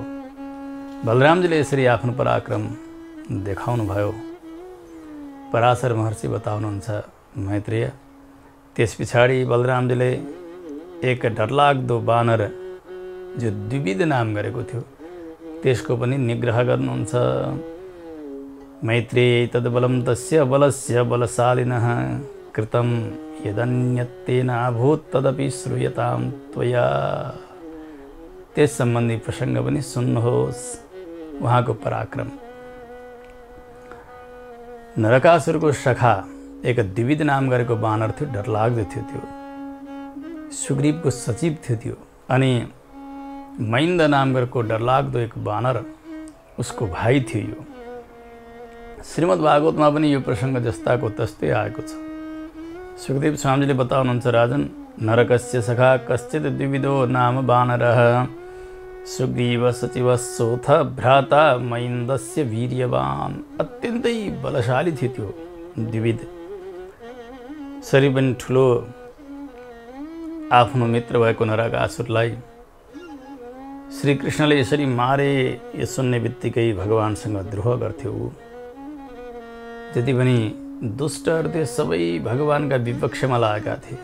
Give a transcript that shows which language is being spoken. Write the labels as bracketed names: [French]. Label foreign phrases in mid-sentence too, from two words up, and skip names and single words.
[Nepali] बलरामजीले यसरी आफ्नो पराक्रम देखाउनु भयो। पराशर महर्षि बताउनुहुन्छ मैत्रेय, त्यस पछाडि बलरामजीले एक डरलाग्दो बानर जो द्विविध नाम गरेको थियो त्यसको पनि निग्रह गर्नुहुन्छ। [Sanskrit] मैत्रेय तद्बलं तस्य बलस्य बलशालिनः कृतं यदन्यत्तेन अभूत् तदपि श्रूयतां त्वया। [Nepali] त्यस सम्बन्धी प्रसङ्ग पनि सुन्नुहोस्, उहाँको पराक्रम। नरकासुरको सखा एक द्विविध नाम गरेको बानर थियो, डरलाग्दो थियो। त्यो सुग्रीवको सचिव थियो त्यो। अनि मैन्द नाम गरेको डरलाग्दो एक बानर उसको भाइ थियो। यो श्रीमद् भागवतमा पनि यो प्रसङ्ग जस्ताको तस्तै आएको छ। सुखदेव स्वामीजीले बताउनुहुन्छ, [Sanskrit] राजन, नरकस्य सखा कश्चित् द्विविधो नाम बानरः सुग्रीव सचिव सोथ भ्राता मैन्दस्य वीर्यवान। [Nepali] अत्यन्तै बलशाली थियो त्यो द्विविध। शरीर पनि ठुलो। आफ्नो मित्र भएको नरकासुरलाई श्रीकृष्णले यसरी मारे यो सुन्ने बित्तिकै भगवानसँग द्रोह गर्थ्यो। जति पनि दुष्टहरू थिए सबै भगवानका विपक्षमा लागेका थिए।